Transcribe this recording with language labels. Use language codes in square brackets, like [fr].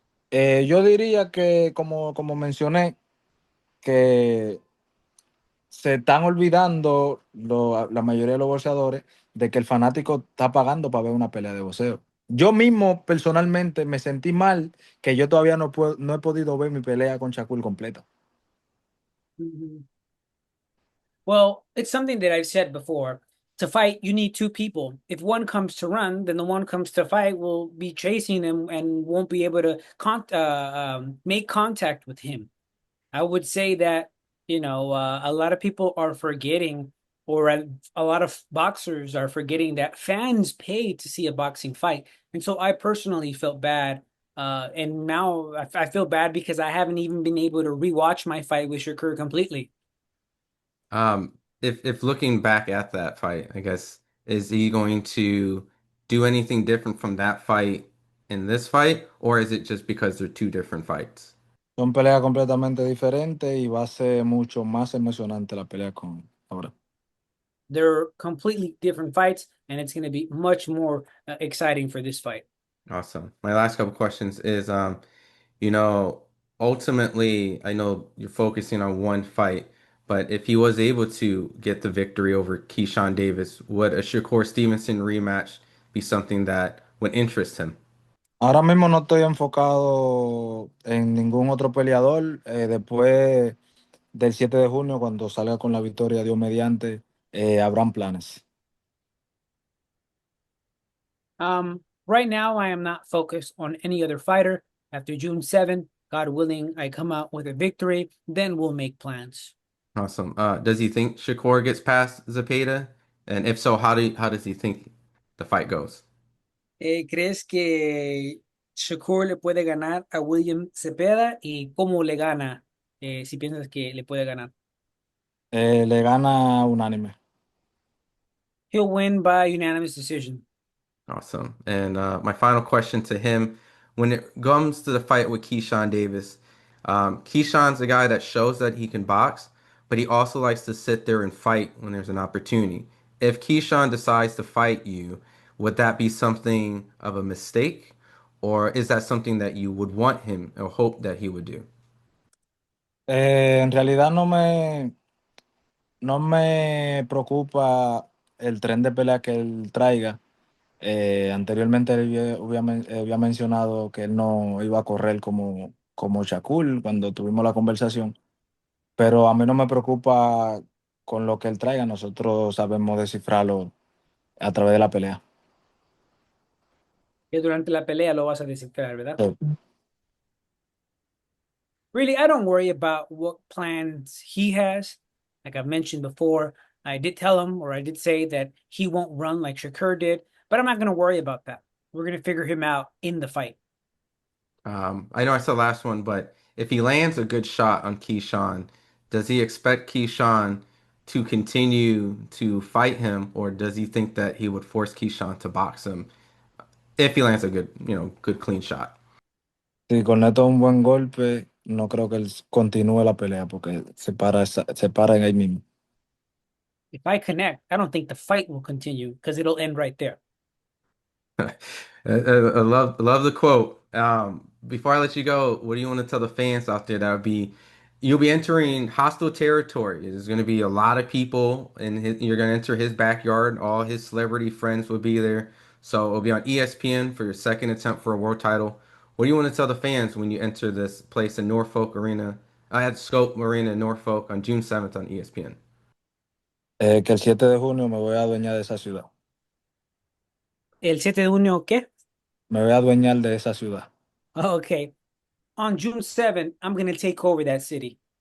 [es] Yo diría que, como mencioné, que se están olvidando la mayoría de los boxeadores de que el fanático está pagando para ver una pelea de boxeo. Yo mismo personalmente me sentí mal que yo todavía no he podido ver mi pelea con Shakur completa. Mhm. [en] Well, it's something that I've said before. To fight, you need two people. If one comes to run, then the one comes to fight will be chasing him and won't be able to make contact with him. I would say that, a lot of people are forgetting, or a lot of boxers are forgetting that fans pay to see a boxing fight. And so I personally felt bad. And now I feel bad because I haven't even been able to rewatch my fight with Shakur completely. If looking back at that fight, I guess, is he going to do anything different from that fight in this fight, or is it just because they're two different fights? [es] Son peleas completamente diferentes y va a ser mucho más emocionante la pelea con ahora. [en] They're completely different fights, and it's going to be much more exciting for this fight. Awesome. My last couple questions is, you know, ultimately, I know you're focusing on one fight, but if he was able to get the victory over Keyshawn Davis, would a Shakur Stevenson rematch be something that would interest him? [es] Ahora mismo no estoy enfocado en ningún otro peleador. Después del 7 de junio, cuando salga con la victoria, Dios mediante, habrán planes. [en] Right now, I am not focused on any other fighter. After June 7th, God willing, I come out with a victory, then we'll make plans. Awesome. Does he think Shakur gets past Zepeda? And if so, how does he think the fight goes? [es] ¿Crees que Shakur le puede ganar a William Cepeda y cómo le gana? Si piensas que le puede ganar. Le gana unánime. [en] He'll win by unanimous decision. Awesome. And my final question to him, when it comes to the fight with Keyshawn Davis, Keyshawn's a guy that shows that he can box, but he also likes to sit there and fight when there's an opportunity. If Keyshawn decides to fight you, would that be something of a mistake, or is that something that you would want him or hope that he would do? [es] En realidad no me preocupa el tren de pelea que él traiga. Anteriormente él había mencionado que él no iba a correr como Shakur cuando tuvimos la conversación, pero a mí no me preocupa con lo que él traiga, nosotros sabemos descifrarlo a través de la pelea. Que durante la pelea lo vas a descifrar, ¿verdad? Sí. [en] Really, I don't worry about what plans he has. Like I've mentioned before, I did tell him, or I did say that he won't run like Shakur did, but I'm not going to worry about that. We're going to figure him out in the fight. I know I said last one, but if he lands a good shot on Keyshawn, does he expect Keyshawn to continue to fight him, or does he think that he would force Keyshawn to box him if he lands a good, good clean shot? [es] Si conecta un buen golpe, no creo que él continúe la pelea porque se para en ahí mismo. [en] If I connect, I don't think the fight will continue because it'll end right there. I love the quote. Before I let you go, what do you want to tell the fans out there that would be you'll be entering hostile territory. There's going to be a lot of people and you're going to enter his backyard. All his celebrity friends will be there. So it'll be on ESPN for your second attempt for a world title. What do you want to tell the fans when you enter this place in Norfolk Arena? I had Scope Arena in Norfolk on June 7th on ESPN. [es] Que el 7 de junio me voy a adueñar de esa ciudad. El 7 de junio, ¿qué? Me voy a adueñar de esa ciudad. [en] Okay. On June 7th, I'm going to take over that city.